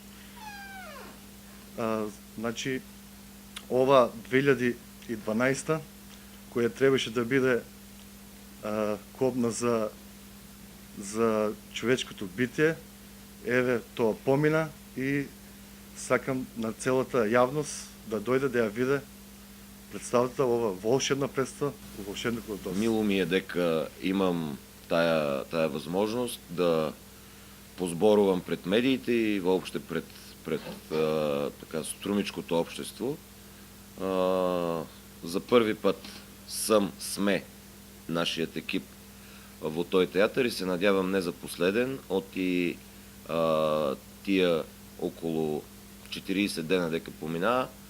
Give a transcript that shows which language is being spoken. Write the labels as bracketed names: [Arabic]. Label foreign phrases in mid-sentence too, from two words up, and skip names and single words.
[Macedonian] Значи, ова 2012 која требаше да биде кобна за човечкото битие, еве тоа помина и сакам на целата јавност да дојде да ја виде представата, ова волшебна представа, Волшебникот од Оз. [Bulgarian] Мило ми е дека имам тая възможност да позборувам пред медиите и въобще пред така струмичкото общество. [Macedonian] За първи път сме нашият екип во тој театър и [Bulgarian] се надявам не за последен от [Macedonian] и тия около 40 дена дека поминаа.